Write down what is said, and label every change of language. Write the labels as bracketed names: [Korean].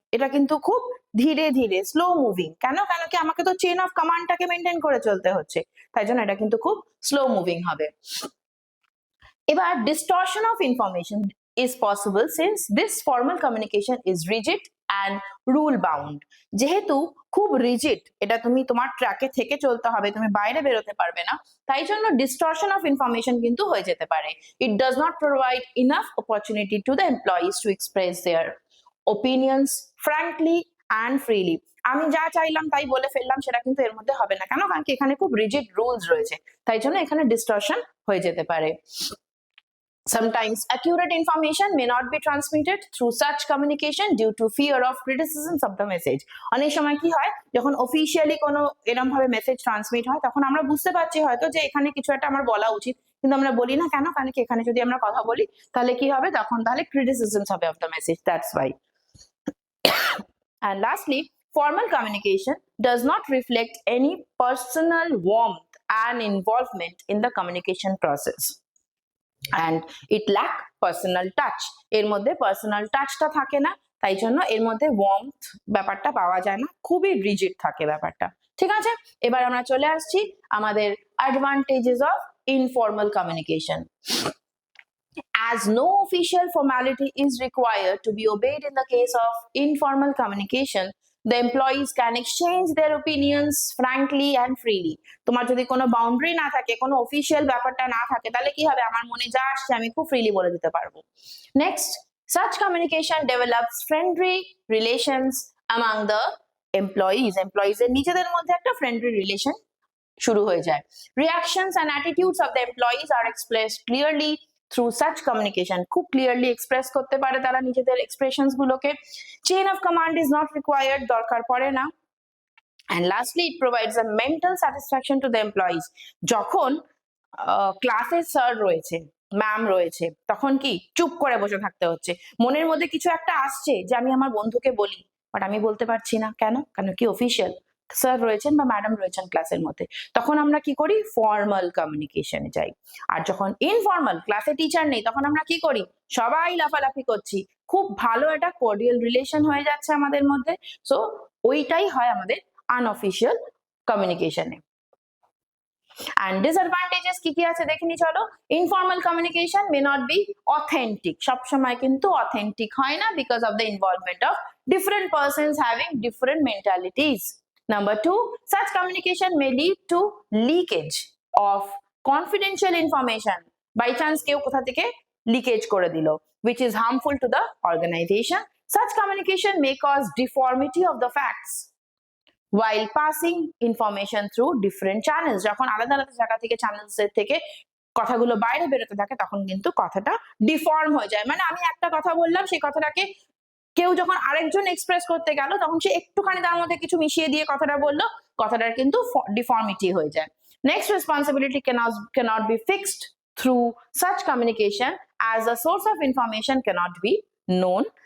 [Bangla] এটা কিন্তু খুব ধীরে ধীরে স্লো মুভিং। কেন কি আমাকে তো চেইন অফ কমান্ডটাকে মেনটেন করে চলতে হচ্ছে, তাই জন্য এটা কিন্তু খুব স্লো মুভিং হবে। [English] এবার distortion of information is possible since this formal communication is rigid and rule bound. [Bangla] যেহেতু খুব রিজিড, এটা তুমি তোমার ট্র্যাকে থেকে চলতে হবে, তুমি বাইরে বেরোতে পারবে না, তাই জন্য [English] distortion of information [Bangla] কিন্তু হয়ে যেতে পারে। [English] It does not provide enough opportunity to the employees to express their opinions frankly and freely. [Bangla] আমি যা চাইলাম তাই বলে ফেললাম সেটা কিন্তু এর মধ্যে হবে না। কেন? কারণ কি এখানে খুব রিজিড রুলস রয়েছে, তাই জন্য এখানে ডিস্টরশন হয়ে যেতে পারে। [English] Sometimes accurate information may not be transmitted through such communication due to fear of criticisms of the message. [Bangla] অনেক সময় কি হয়, যখন অফিসিয়ালি কোনো এরকম ভাবে মেসেজ ট্রান্সমিট হয় তখন আমরা বুঝতে পারছি হয়তো যে এখানে কিছু একটা আমার বলা উচিত, কিন্তু আমরা বলি না। কেন? কারণ কি এখানে যদি আমরা কথা বলি তাহলে কি হবে, তখন তাহলে criticisms হবে [English] of the message. That's why. And lastly, formal communication does not reflect any personal warmth and involvement in the communication process. And it lack personal touch. [Bangla] এর মধ্যে পার্সোনাল টাচটা থাকে না, তাই জন্য এর মধ্যে ওয়ার্মথ ব্যাপারটা পাওয়া যায় না, খুবই রিজিড থাকে ব্যাপারটা, ঠিক আছে? এবার আমরা চলে আসছি আমাদের advantages of informal communication. [English] As no official formality is required to be obeyed in the case of informal communication, the employees can exchange their opinions frankly and freely. [Bangla] তোমার যদি কোনো বাউন্ডারি না থাকে, কোনো অফিসিয়াল ব্যাপারটা না থাকে, তাহলে কি হবে, আমার মনে যা আসছে আমি খুব ফ্রিলি বলে দিতে পারবো। [English] Next, such communication develops friendly relations among the employees. [Bangla] Employees এর নিজেদের মধ্যে একটা ফ্রেন্ডলি রিলেশন শুরু হয়ে যায়। [English] Reactions and attitudes of the employees are expressed clearly through such communication. [Bangla] খুব ক্লিয়ারলি এক্সপ্রেস করতে পারে তারা নিজেদের এক্সপ্রেশনস গুলোকে। [English] chain of command is not required, [Bangla] দরকার পড়ে না। [English] And lastly, it provides a mental satisfaction to the employees. [Bangla] যখন ক্লাসে স্যার রয়েছে, ম্যাম রয়েছে, তখন কি চুপ করে বসে থাকতে হচ্ছে, মনের মধ্যে কিছু একটা আসছে যে আমি আমার বন্ধুকে বলি, বাট আমি বলতে পারছি না। কেন? কারণ কি অফিসিয়াল স্যার রয়েছেন বা ম্যাডাম রয়েছেন ক্লাসের মধ্যে, তখন আমরা কি করি, ফর্মাল কমিউনিকেশনে যাই। আর যখন ইনফর্মাল, ক্লাসে টিচার নেই, তখন আমরা কি করি, সবাই লাফালাফি করছি, খুব ভালো একটা কোর্ডিয়াল রিলেশন হয়ে যাচ্ছে আমাদের মধ্যে। সো ওইটাই হয় আমাদের আনঅফিসিয়াল কমিউনিকেশনে। [English] And disadvantages [Bangla] কি কি আছে দেখে নি চলো। [English] informal communication may not be authentic, [Bangla] সব সময় কিন্তু অথেন্টিক হয় না, [English] because of the involvement of different persons having different mentalities. Number 2, such communication may lead to leakage of confidential information by chance [Bangla] কেউ কোথা থেকে লিকেজ করে দিল, [English] which is harmful to the organization. Such communication may cause deformity of the facts while passing information through different channels. [Bangla] যখন আলাদা আলাদা জায়গা থেকে চ্যানেলস থেকে কথাগুলো বাইরে বেরোতে থাকে তখন কিন্তু কথাটা ডিফর্ম হয়ে যায়। মানে আমি একটা কথা বললাম, সেই কথাটাকে কেউ যখন আরেকজন এক্সপ্রেস করতে গেল তখন সে একটুখানি তার মধ্যে কিছু মিশিয়ে দিয়ে কথাটা বললো, কথাটার কিন্তু ডিফর্মিটি হয়ে যায়। [English] Next, responsibility cannot be fixed through such communication as the source of information cannot be known.